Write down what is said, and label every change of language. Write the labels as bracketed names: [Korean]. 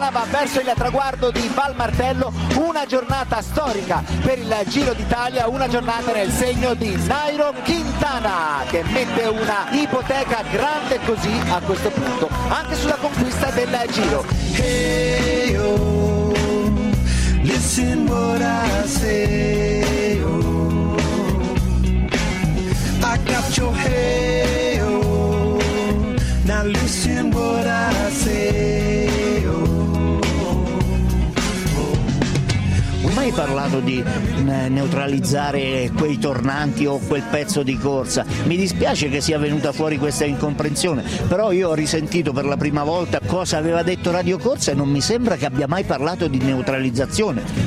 [Italian] Verso il traguardo di Valmartello, una giornata storica per il Giro d'Italia, una giornata nel segno di Nairo Quintana, che mette una ipoteca grande così a questo punto, anche sulla conquista del Giro. [English] Hey, oh, listen what I say, oh, I got your hey, oh, now listen what I say. [Italian] Mai parlato di neutralizzare quei tornanti o quel pezzo di corsa? Mi dispiace che sia venuta fuori questa incomprensione, però io ho risentito per la prima volta cosa aveva detto Radio Corsa e non mi sembra che abbia mai parlato di neutralizzazione.